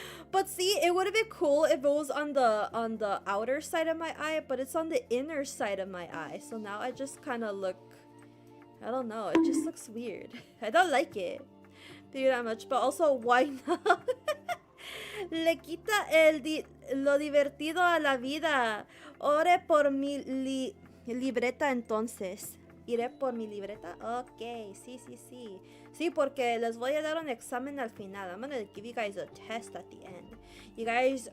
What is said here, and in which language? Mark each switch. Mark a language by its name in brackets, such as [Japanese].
[English] But see, it would have been cool if it was on the outer side of my eye, but it's on the inner side of my eye. So now I just kind of look, I don't know, it just looks weird. I don't like it. Figure that much, but also why not? [Spanish] Le quita lo divertido a la vida. Ore por mi libreta entonces. Iré por mi libreta. Ok, sí, sí, sí. Sí, porque les voy a dar un examen al final. [English] I'm gonna give you guys a test at the end.